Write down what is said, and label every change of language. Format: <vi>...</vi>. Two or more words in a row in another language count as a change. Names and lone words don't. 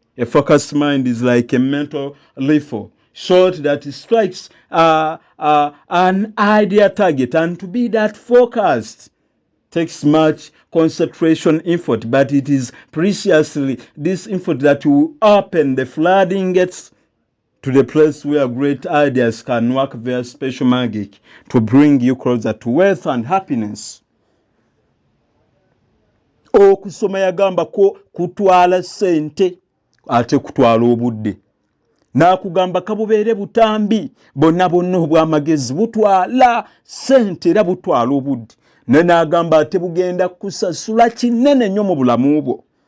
<en>A focused mind is like a mental rifle, shot that strikes, uh, uh, an ideal target, and to be that focused takes much concentration effort, but it is preciously this effort that will open the flooding gates to the place where great ideas can work their special magic to bring you closer to wealth and happiness."</en> <lg>Okusoma yagamba ko kutwala ssente, ate kutwala obudde. N'akugamba, "Kabubeere butambi, bonna bonna obw'amagezi butwala ssente era butwala obudde." Naye n'agamba, "Ate bugenda kusasula kinene nnyo mu bulamu bwo."</lg>